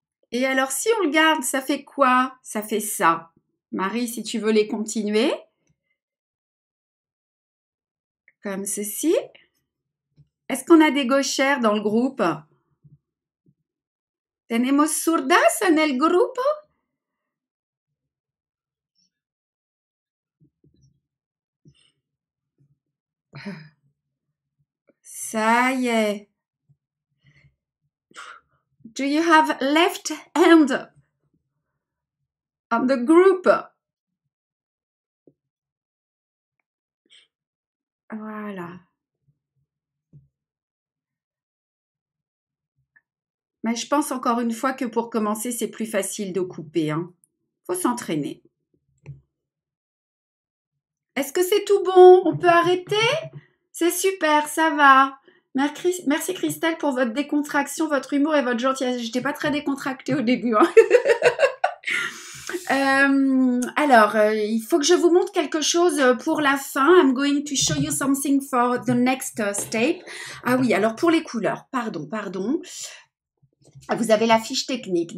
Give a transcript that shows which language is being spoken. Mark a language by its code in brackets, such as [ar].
[fr] Et alors, si on le garde, ça fait quoi? Ça fait ça. Marie, si tu veux les continuer. Comme ceci. Est-ce qu'on a des gauchères dans le groupe? [es] Tenemos zurdas en el grupo? [fr] Ça y est. [en] Do you have left hand on the group? [fr] Voilà. Mais je pense encore une fois que pour commencer, c'est plus facile de couper. Hein. Faut s'entraîner. Est-ce que c'est tout bon? On peut arrêter? C'est super, ça va. Merci Christelle pour votre décontraction, votre humour et votre gentillesse. J'étais pas très décontractée au début. Hein. Il faut que je vous montre quelque chose pour la fin. [en] I'm going to show you something for the next step. [fr] Ah oui, alors pour les couleurs, pardon. Vous avez la fiche technique.